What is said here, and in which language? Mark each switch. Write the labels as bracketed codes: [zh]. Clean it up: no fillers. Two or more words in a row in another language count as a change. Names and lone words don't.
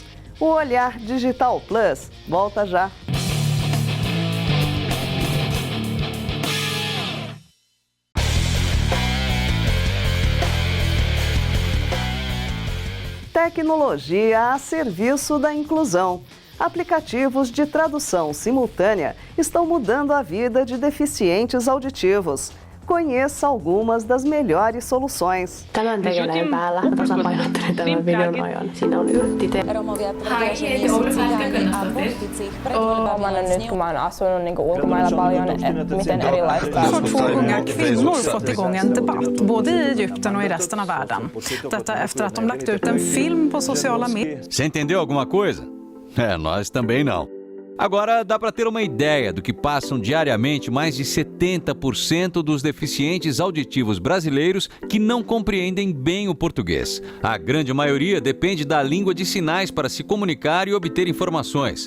[pt] O Olhar Digital Plus volta já. Tecnologia a serviço da inclusão. Aplicativos de tradução simultânea estão mudando a vida de deficientes auditivos. Conheça algumas das melhores soluções. [fi] Tämän tekeläin päällä tasapainottelen tämän videon ajan. Siinä on yrttite. Huomannut nyt, kun mä oon asunut ulkomailla paljon, että miten erilaista. [sv] Har två unga kvinnor fått igång en debatt, både i Egypten och i resten av världen. Detta efter att de lagt ut en film på sociala medier. [pt] Você entendeu alguma coisa? Nós também não. Agora dá para ter uma ideia do que passam diariamente mais de 70% dos deficientes auditivos brasileiros que não compreendem bem o português. A grande maioria depende da língua de sinais para se comunicar e obter informações.